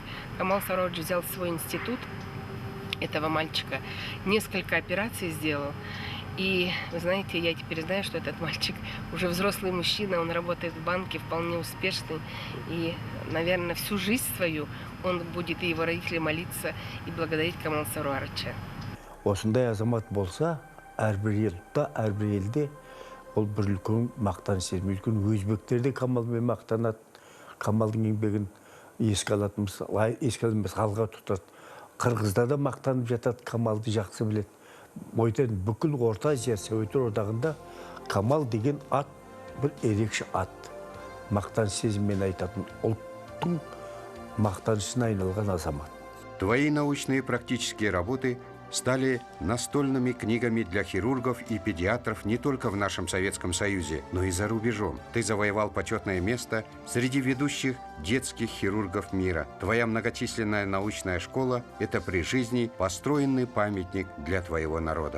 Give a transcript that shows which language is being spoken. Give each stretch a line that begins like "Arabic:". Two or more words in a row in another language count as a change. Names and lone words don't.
Russian: Камал Сарович взял свой институт этого мальчика, несколько операций сделал. И, вы знаете, я теперь знаю, что этот мальчик уже взрослый мужчина, он работает в банке, вполне успешный. И, наверное, всю жизнь свою он будет и его родители молиться и благодарить Камал Саровича.
Kazakh: Осындай азамат болса, әрбір елде, әрбір елде ол бір үлкен мақтан сезімі, үлкен өзбектерде Камалмен мақтанады, Камалдың еңбегін еске алатынымыз алға тұтады. Қырғызда да мақтанып жатады, Камалды жақсы біледі. Ойдан бүкіл Орта Азия Советтер одағында Камал деген ат бір ерекше ат. Мақтан сезіммен айтатын ұлттың мақтанышына айналған азамат.
Russian: Твои научные и практические работы стали настольными книгами для хирургов и педиатров не только в нашем Советском Союзе, но и за рубежом. Ты завоевал почетное место среди ведущих детских хирургов мира. Твоя многочисленная научная школа – это при жизни построенный памятник для твоего народа.